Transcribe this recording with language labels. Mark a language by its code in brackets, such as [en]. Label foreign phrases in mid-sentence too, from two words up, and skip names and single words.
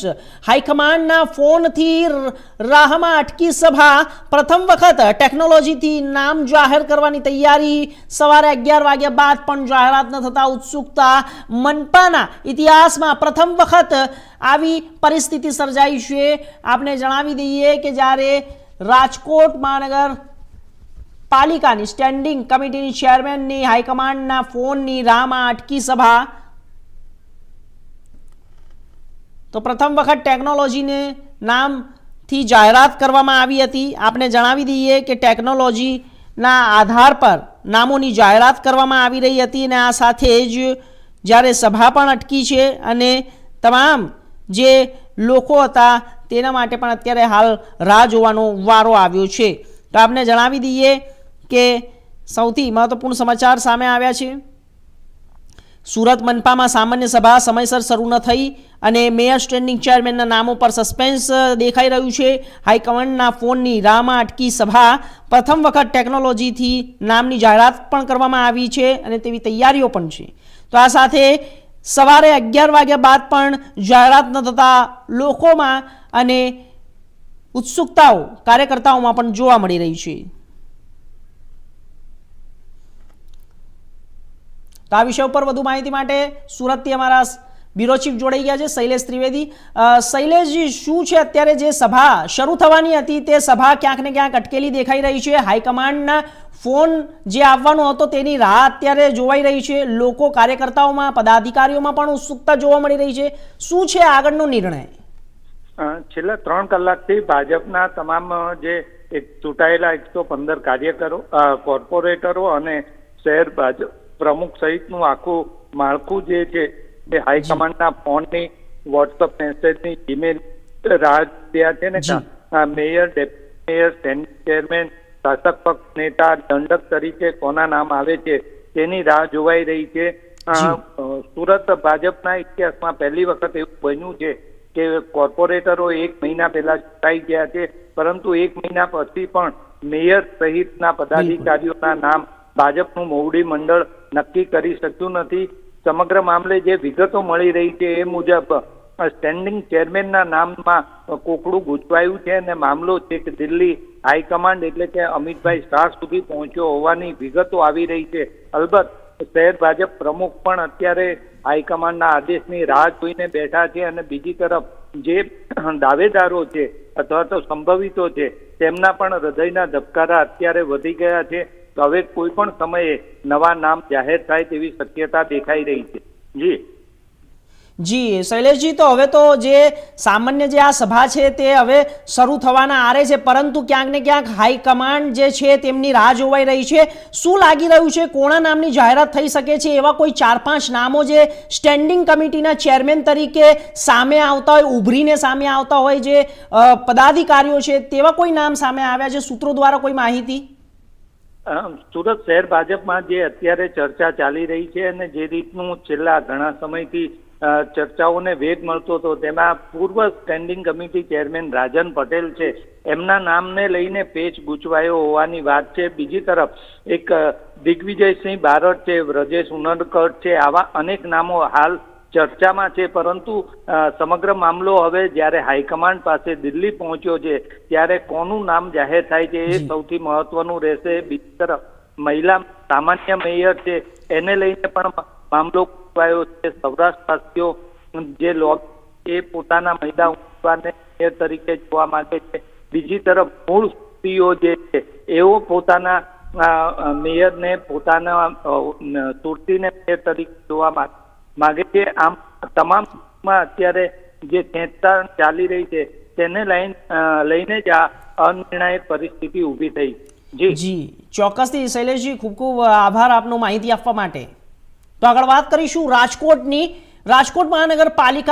[gu] હાઈકમાન્ડના ફોનથી રાહમાં અટકી સભા। પ્રથમ વખત ટેકનોલોજીથી નામ જાહેર કરવાની તૈયારી। સવારે 11 વાગ્યા બાદ પણ જાહેરાત ન થતા ઉત્સુકતા। મનપાના ઇતિહાસમાં પ્રથમ વખત આવી પરિસ્થિતિ સર્જાઈ છે। આપને જણાવી દઈએ કે જ્યારે રાજકોટ મહાનગર પાલિકાની સ્ટેન્ડિંગ કમિટીની ચેરમેનની હાઈકમાન્ડના ફોનની રાહમાં અટકી સભા। તો પ્રથમ વખત ટેક્નોલોજીને નામથી જાહેરાત કરવામાં આવી હતી। આપને જણાવી દઈએ કે ટેક્નોલોજીના આધાર પર નામોની જાહેરાત કરવામાં આવી રહી હતી અને આ સાથે જ જ્યારે સભા પણ અટકી છે અને તમામ જે લોકો હતા તેના માટે પણ અત્યારે હાલ રાહ જોવાનો વારો આવ્યો છે। તો આપને જણાવી દઈએ કે સૌથી મહત્વપૂર્ણ સમાચાર સામે આવ્યા છે। સૂરત મનપામાં સામાન્ય સભા સમયસર શરૂ ન થઈ અને મેયર સ્ટેન્ડિંગ ચેરમેનના નામો પર સસ્પેન્સ દેખાઈ રહ્યું છે। હાઈકમાન્ડના ફોનની રાહમાં અટકી સભા। પ્રથમ વખત ટેક્નોલોજીથી નામની જાહેરાત પણ કરવામાં આવી છે અને તેવી તૈયારીઓ પણ છે। તો આ સાથે સવારે 11 વાગ્યા બાદ પણ જાહેરાત ન થતા લોકોમાં અને ઉત્સુકતાઓ કાર્યકર્તાઓમાં પણ જોવા મળી રહી છે। તો આ વિષય પર વધુ માહિતી માટે સૂરતથી અમારા બ્યૂરો ચીફ જોડાઈ ગયા છે શૈલેષ ત્રિવેદી। શૈલેષ જી, શું છે અત્યારે જે સભા શરૂ થવાની હતી તે સભા ક્યાંક ને ક્યાંક અટકેલી દેખાઈ રહી છે। હાઈકમાન્ડના ફોન જે આવવાનો હતો તેની રાહ અત્યારે જોવાઈ રહી છે। લોકો કાર્યકર્તાઓમાં પદાધિકારીઓમાં પણ ઉત્સુકતા જોવા મળી રહી છે। શું છે આગળનો નિર્ણય? છેલ્લા 3 કલાકથી ભાજપના તમામ જે ચૂંટાયેલા 115 કાર્યકરો, કોર્પોરેટરો અને શહેર ભાજપ પ્રમુખ સહિતનું આખું માળખું જે છે તે હાઈકમાન્ડના ફોનની, વૉટ્સએપ મેસેજની, ઈમેલ રાહ જોયા છે ને મેયર, ડેપ્યુટી મેયર, સ્ટેન્ડિંગ ચેરમેન, શાસક પક્ષ નેતા, દંડક તરીકે કોના નામ આવે છે તેની રાહ જોવાઈ રહી છે। સૂરત ભાજપના ઇતિહાસમાં પહેલી વખત એવું બન્યું છે કે કોર્પોરેટરો 1 મહિના પહેલા ચૂંટાઈ ગયા છે, પરંતુ 1 મહિના પછી પણ મેયર સહિતના પદાધિકારીઓના નામ ભાજપનું મોવડી મંડળ નક્કી કરી શક્યું નથી। સમગ્ર મામલે જે વિગતો મળી રહી છે એ મુજબ સ્ટેન્ડિંગ ચેરમેનના નામમાં કોકડું ગૂંચવાયું છે અને મામલો છેક દિલ્હી હાઈકમાન્ડ એટલે કે અમિતભાઈ શાહ સુધી પહોંચ્યો હોવાની વિગતો આવી રહી છે। અલબત્ત શહેર ભાજપ પ્રમુખ પણ અત્યારે હાઈકમાન્ડના આદેશની રાહ જોઈને બેઠા છે અને બીજી તરફ જે દાવેદારો છે અથવા તો સંભવિતો છે તેમના પણ હૃદયના ધબકારા અત્યારે વધી ગયા છે। તો હવે કોઈ પણ સમયે નવા નામ જાહેર થાય તેવી શક્યતા દેખાઈ રહી છે। જી શૈલેષ જી, તો હવે તો જે સામાન્ય જે આ સભા છે તે હવે શરૂ થવાના આરે છે, પરંતુ ક્યાંક ને ક્યાંક હાઈકમાન્ડ જે છે તેમની રાહ જોવાઈ રહી છે। શું લાગી રહ્યું છે કોના નામની જાહેરાત થઈ શકે છે? એવા કોઈ 4-5 નામો જે સ્ટેન્ડિંગ કમિટીના ચેરમેન તરીકે સામે આવતા હોય, ઉભરીને સામે આવતા હોય, જે પદાધિકારીઓ છે તેવા કોઈ નામ સામે આવ્યા છે સૂત્રો દ્વારા કોઈ માહિતી? સૂરત શહેર ભાજપમાં જે અત્યારે ચર્ચા ચાલી રહી છે અને જે રીતનું છેલ્લા ઘણા સમયથી ચર્ચાઓને વેગ મળતો હતો તેમાં પૂર્વ સ્ટેન્ડિંગ કમિટી ચેરમેન રાજન પટેલ છે એમના નામને લઈને પેચ ગૂંચવાયો હોવાની વાત છે। બીજી તરફ એક દિગ્વિજય સિંહ બારડ છે, વ્રજેશ ઉનડકટ છે, આવા અનેક નામો હાલ ચર્ચામાં છે। પરંતુ સમગ્ર મામલો હવે જ્યારે હાઈકમાન્ડ પાસે દિલ્હી પહોંચ્યો છે ત્યારે કોનું નામ જાહેર થાય છે એ સૌથી મહત્વનું રહેશે। બીજી તરફ મહિલા સામાન્ય મેયર છે એને લઈને પણ મામલો ગૂંચવાયો છે। સૌરાષ્ટ્રવાસીઓ જે લોક એ પોતાના મહિલા ઉમેદવારને મેયર તરીકે જોવા માંગે છે। બીજી તરફ મૂળ સ્ત્રીઓ જે છે એઓ પોતાના મેયરને પોતાના સુરતીને મેયર તરીકે જોવા માંગે છે। આમ તમામ અત્યારે જે ખેંચતાણ ચાલી રહી છે તેને લઈને જ અનિર્ણાયક પરિસ્થિતિ ઊભી થઈ। જી ચોક્કસથી શૈલેષ જી, ખૂબ ખૂબ આભાર આપનો માહિતી આપવા માટે। તો આગળ વાત કરીશું રાજકોટ મહાનગરપાલિકા